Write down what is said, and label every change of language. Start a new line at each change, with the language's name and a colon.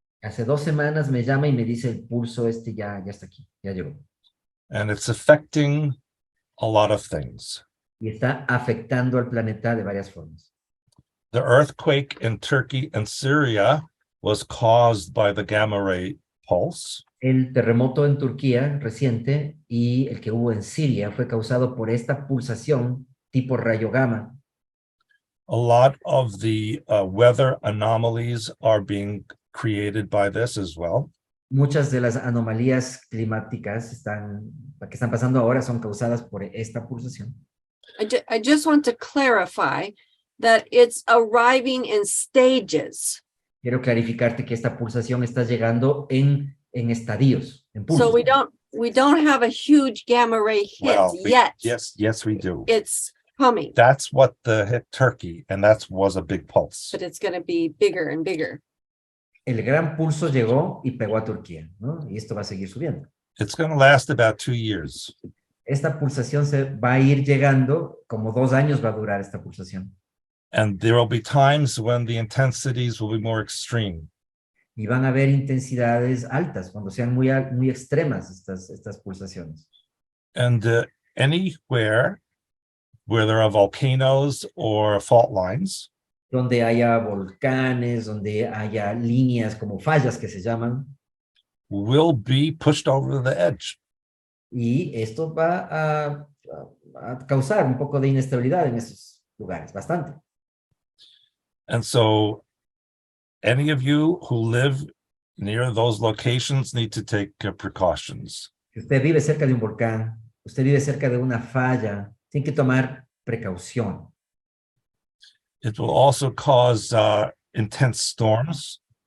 Spanish: hace 2 semanas me llama y me dice el pulso este ya está aquí, ya llegó.
English: And it's affecting a lot of things.
Spanish: Y está afectando al planeta de varias formas.
English: The earthquake in Turkey and Syria was caused by the gamma ray pulse.
Spanish: El terremoto en Turquía reciente y el que hubo en Siria fue causado por esta pulsación tipo rayo gamma.
English: A lot of the weather anomalies are being created by this as well.
Spanish: Muchas de las anomalías climáticas que están pasando ahora son causadas por esta pulsación.
English: I just want to clarify that it's arriving in stages.
Spanish: Quiero clarificarte que esta pulsación está llegando en estadios, en pulsos.
English: So we don't have a huge gamma ray hit yet. Yes, we do. It's coming, That's what hit Turkey, and that was a big pulse. but it's going to be bigger and bigger.
Spanish: El gran pulso llegó y pegó a Turquía, ¿no? Y esto va a seguir subiendo.
English: It's going to last about 2 years.
Spanish: Esta pulsación se va a ir llegando, como 2 años va a durar esta pulsación.
English: And there will be times when the intensities will be more extreme.
Spanish: Y van a haber intensidades altas, cuando sean muy extremas estas pulsaciones.
English: And anywhere where there are volcanoes or fault lines,
Spanish: Donde haya volcanes, donde haya líneas como fallas que se llaman,
English: will be pushed over the edge.
Spanish: y esto va a causar un poco de inestabilidad en esos lugares, bastante.
English: And so any of you who live near those locations need to take precautions.
Spanish: Si usted vive cerca de un volcán, usted vive cerca de una falla, tiene que tomar precaución.
English: It will also cause intense storms.